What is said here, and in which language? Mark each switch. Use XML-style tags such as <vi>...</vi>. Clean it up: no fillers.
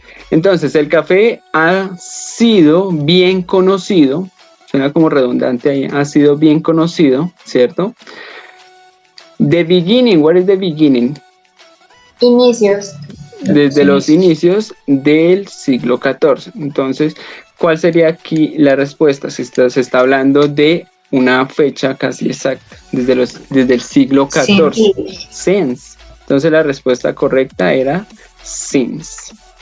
<es>Entonces, el café ha sido bien conocido, suena como redundante ahí, ha sido bien conocido, ¿cierto?</es> <en>The beginning, what is the beginning?</en> <es>Inicios. Desde los inicios del siglo XIV. Entonces, ¿cuál sería aquí la respuesta? Se está hablando de una fecha casi exacta, desde el siglo XIV. Since. Entonces, la respuesta correcta era since.</es>